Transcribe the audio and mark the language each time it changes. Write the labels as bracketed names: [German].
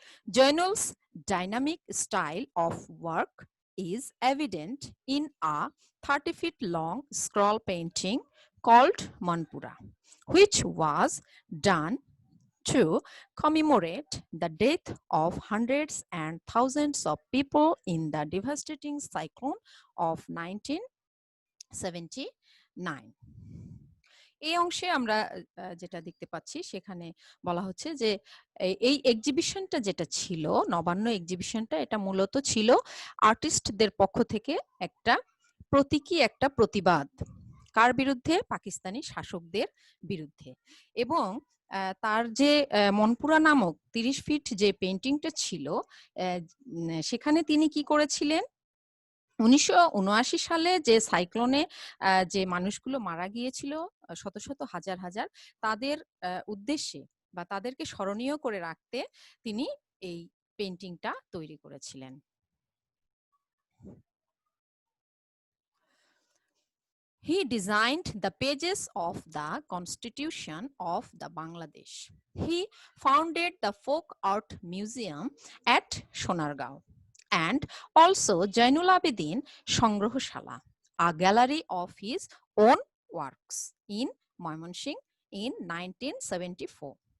[English] Jainul's dynamic style of work is evident in a 30 feet long scroll painting called Manpura, which was done to commemorate the death of hundreds and thousands of people in the devastating cyclone of 1979. [Bangla] এই অংশে আমরা যেটা দেখতে পাচ্ছি সেখানে বলা হচ্ছে যে এই এক্সিবিশনটা যেটা ছিল নবান্ন এক্সিবিশনটা, এটা মূলত ছিল আর্টিস্টদের পক্ষ থেকে একটা প্রতীকী, একটা প্রতিবাদ কার বিরুদ্ধে? পাকিস্তানি শাসকদের বিরুদ্ধে। এবং তার যে মনপুরা নামক 30 ফিট যে পেন্টিংটা ছিল, সেখানে তিনি কি করেছিলেন, 1979 সালে যে সাইক্লোনে যে মানুষগুলো মারা গিয়েছিল, শত শত হাজার হাজার, তাদের উদ্দেশ্যে বা তাদেরকে স্মরণীয় করে রাখতে তিনি এই পেন্টিংটা তৈরি করেছিলেন। [English] He designed the pages of the Constitution of the Bangladesh. He founded the Folk Art Museum at Sonargaon and also Jainul Abidin Sangrohshala, a gallery of his own works in Mymensingh in 1974.